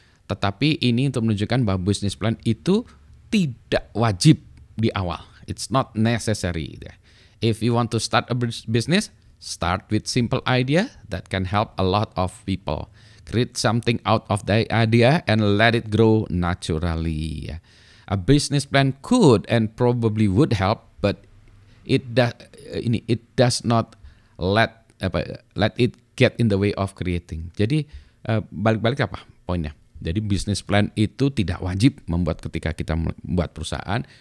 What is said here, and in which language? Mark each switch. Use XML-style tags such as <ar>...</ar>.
<id>Tetapi ini untuk menunjukkan bahwa business plan itu tidak wajib di awal.</id> <en>It's not necessary. If you want to start a business, start with simple idea that can help a lot of people. Create something out of the idea and let it grow naturally. A business plan could and probably would help, but it does not let let it get in the way of creating.</en> <id>Jadi balik-balik apa poinnya? Jadi business plan itu tidak wajib membuat ketika kita membuat perusahaan.</id>